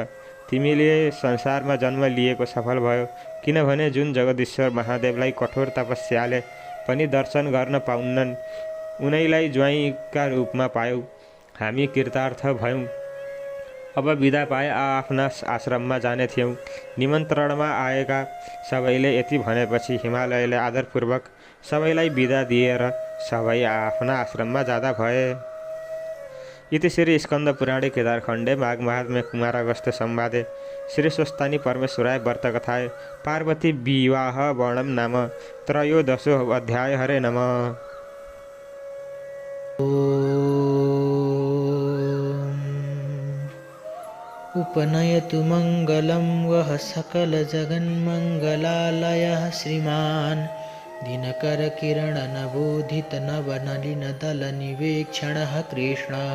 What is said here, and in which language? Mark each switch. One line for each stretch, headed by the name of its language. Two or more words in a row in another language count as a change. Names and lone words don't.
Nepali: तिमीले संसारमा जन्म लिएको सफल भयो, किनभने जुन जगदीश्वर महादेवलाई कठोर तपस्याले पनि दर्शन गर्न पाउन्नन्, उनैलाई ज्वाइँका रूपमा पायौ। हामी कृतार्थ भयौँ। अब बिदा पाए आफ्ना आश्रममा जाने थियौँ। निमन्त्रणमा आएका सबैले यति भनेपछि हिमालयले आदरपूर्वक सबैलाई बिदा दिएर सबै आफ्ना आश्रममा जाँदा भए।
Sanskrit: इति श्री स्कन्द पुराणे केदारखण्डे माघ महात्म्ये कुमारागस्त्य संवादे श्री स्वस्तानी परमेश्वराय व्रतकथाय पार्वती विवाह वर्णम नाम त्रयोदशो अध्याय। हरे नमः। उपनयतु मङ्गलं वः सकलजगन्मङ्गलालयः श्रीमान् दिनकरकिरणनवोदितनवनलिनदलनिवेक्षणः कृष्णः।